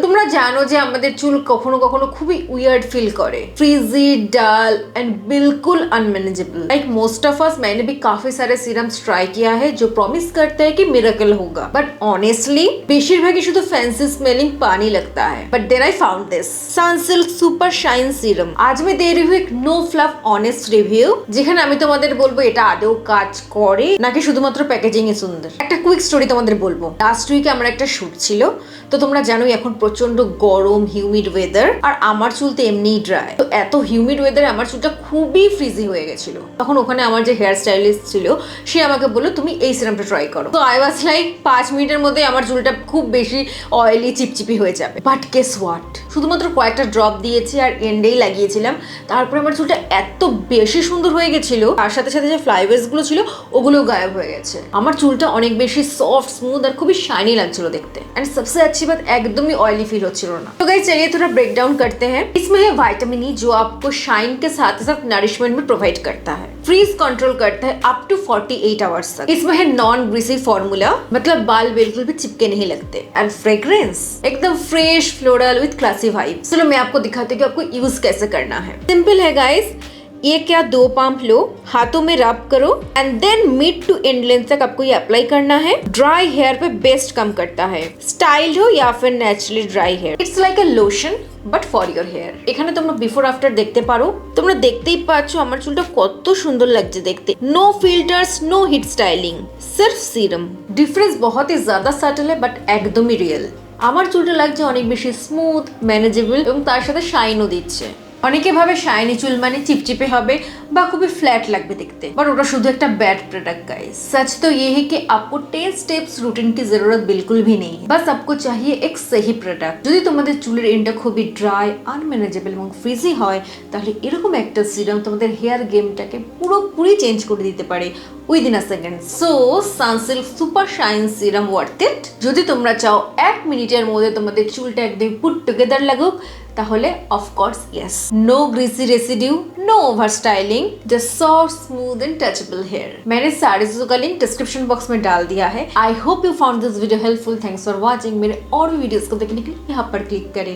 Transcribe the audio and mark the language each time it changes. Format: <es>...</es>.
<bn>তোমরা জানো যে আমাদের চুল কখনো কখনো খুবই উইয়ার্ড ফিল করে,</bn> <en>Frizzy dull and बिल्कुल unmanageable. Like most of us,</en> <hi>मैंने भी काफी सारे सीरम्स ट्राई किया है जो प्रॉमिस करते हैं कि मिरेकल होगा, बट ऑनेस्टली</hi> <bn>বেশিরভাগই শুধু ফ্যান্সি স্মেলিং</bn> <hi>पानी लगता है।</hi> <en>But then I found this Sunsilk super shine serum.</en> <hi>आज मैं दे रही हूँ एक नो फ्लफ ऑनेस्ट रिव्यू,</hi> <bn>যেখানে আমি তোমাদের বলবো এটা আদৌ কাজ করে নাকি শুধুমাত্র প্যাকেজিং এ সুন্দর। একটা কুইক স্টোরি তোমাদের বলবো। লাস্ট উইকে আমার একটা শুট ছিল, তো তোমরা জানোই এখন প্রচন্ড গরম হিউমিড ওয়েদার, আর আমার চুল তো এমনিই ড্রাই। তো এত হিউমিড ওয়েদারে আমার চুলটা খুবই ফ্রিজি হয়ে গেছিল। তখন ওখানে আমার যে হেয়ার স্টাইলিস্ট ছিল সে আমাকে বললো তুমি এই সিরামটা ট্রাই করো। তো আই ওয়াজ লাইক 5 মিনিটের মধ্যে আমার চুলটা খুব বেশি অয়েলি চিপচিপি হয়ে যাবে। বাট গেস হোয়াট, শুধুমাত্র কয়েকটা ড্রপ দিয়েছি আর এন্ডেই লাগিয়েছিলাম, তারপরে আমার চুলটা এত বেশি সুন্দর হয়ে গেছিল, তার সাথে সাথে যে ফ্লাইওয়েজ গুলো ছিল ওগুলো গায়েব হয়ে গেছে। আমার চুলটা অনেক বেশি সফট স্মুথ আর খুবই শাইনি লাগছিল</bn> <hi>देखते। एंड सबसे अच्छी बात, एकदम ही ऑयली फील</hi> <bn>होच्छिलो ना।</bn> <hi>तो गाइस चलिए थोड़ा ब्रेक डाउन करते हैं। इसमें है विटामिन ई जो आपको शाइन के साथ साथ नरिशमेंट भी प्रोवाइड करता है, फ्रीज कंट्रोल करता है अप टू 48 आवर्स तक। इसमें है नॉन ग्रीसी फॉर्मूला, मतलब बाल बिल्कुल भी चिपके नहीं लगते।</hi> <en>And fragrance एकदम fresh floral with classy vibe.</en> <hi>चलो मैं आपको दिखाती हूँ कि आपको यूज कैसे करना है। सिंपल है गाइस, ये क्या 2 पंप लो, हाथों में रब करो and then mid to and length तक आपको ये अप्लाई करना है। ड्राई हेयर पे बेस्ट कम करता है, स्टाइल्ड हो या फिर naturally dry hair.</hi> <en>It's like a lotion but for your hair.</en> <bn>এখানে তোমরা বিফোর আফটার দেখতে পারো, তোমরা দেখতেই পাচ্ছ আমার চুলটা কত সুন্দর লাগছে দেখতে।</bn> <en>No filters, no heat styling, সির্ফ serum.</en> <hi>Difference बहुत ही ज्यादा सटल है</hi> <bn>বাট একদমই রিয়েল। আমার চুলটা লাগছে অনেক বেশি স্মুথ, ম্যানেজেবল এবং তার সাথে শাইনও দিচ্ছে। অনেকে ভাবে শাইনি চুল মানে চিপচিপে হবে বা খুবই ফ্ল্যাট লাগবে দেখতে, বাট ওটা শুধু একটা ব্যাড प्रोडक्ट गाइस।</bn> <hi>सच तो ये है कि आपको 10 स्टेप्स रूटीन की जरूरत बिल्कुल भी नहीं है, बस आपको चाहिए एक सही प्रोडक्ट।</hi> <bn>যদি তোমাদের চুলের এন্ডটা খুবই ড্রাই, আনম্যানেজেবল এবং ফ্রিজি হয়, তাহলে এরকম একটা সিরাম তোমাদের হেয়ার গেমটাকে পুরোপুরি চেঞ্জ করে দিতে পারে within a second. So Sunsilk super shine serum worth it. যদি তোমরা চাও 1 মিনিটের মধ্যে তোমাদের চুলটা একদম পুট টুগেদার লাগুক, তাহলে of course yes.</bn> <en>No greasy residue, no over styling, just soft smooth and touchable hair.</en> <hi>मैंने सारे चीजों का लिंक डिस्क्रिप्शन बॉक्स में डाल दिया है।</hi> <en>I hope you found this video helpful. Thanks for watching.</en> <hi>मेरे और भी वीडियोस को देखने के लिए यहाँ पर क्लिक करें।</hi>